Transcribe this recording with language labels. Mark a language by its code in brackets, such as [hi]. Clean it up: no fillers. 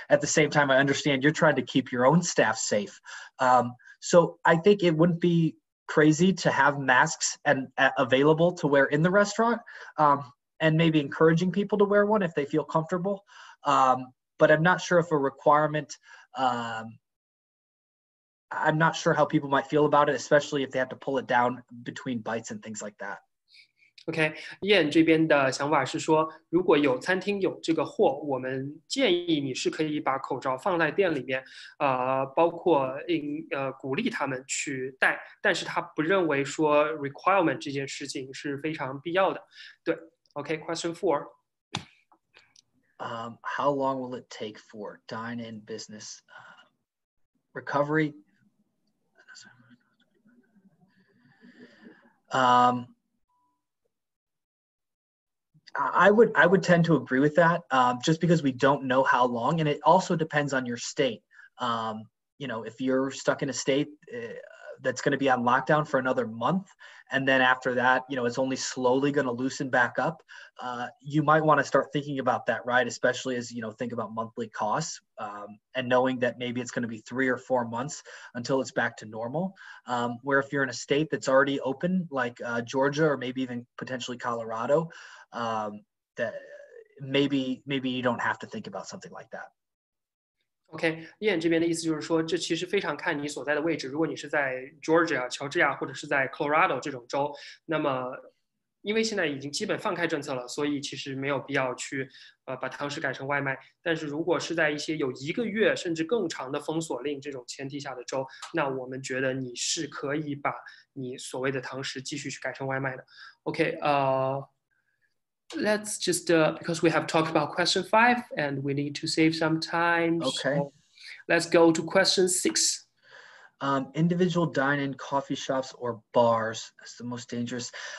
[en] At the same time, I understand you're trying to keep your own staff safe. So I think it wouldn't be crazy to have masks and available to wear in the restaurant, and maybe encouraging people to wear one if they feel comfortable. But I'm not sure if a requirement, I'm not sure how people might feel about it, especially if they have to pull it down between bites and things like that. [zh] OK， 燕这边的想法是说，如果有餐厅有这个货，我们建议你是可以把口罩放在店里面，包括鼓励他们去戴，但是他不认为说 requirement 这件事情是非常必要的。 [en] 对 ，OK，question four. How long will it take for dine-in business recovery? I would tend to agree with that, just because we don't know how long, and it also depends on your state. If you're stuck in a state that's going to be on lockdown for another month, and then after that, it's only slowly going to loosen back up, you might want to start thinking about that, right? Especially as, think about monthly costs, and knowing that maybe it's going to be 3 or 4 months until it's back to normal. Where if you're in a state that's already open, like Georgia or maybe even potentially Colorado, that maybe you don't have to think about something like that. [zh] OK， 燕这边的意思就是说，这其实非常看你所在的位置。如果你是在 Georgia、乔治亚或者是在 Colorado 这种州，那么因为现在已经基本放开政策了，所以其实没有必要去把堂食改成外卖。但是如果是在一些有1个月甚至更长的封锁令这种前提下的州，那我们觉得你是可以把你所谓的堂食继续去改成外卖的。 [en] OK， let's just because we have talked about question 5 and we need to save some time. Okay. So let's go to question 6. Individual dine-in coffee shops or bars. That's the most dangerous.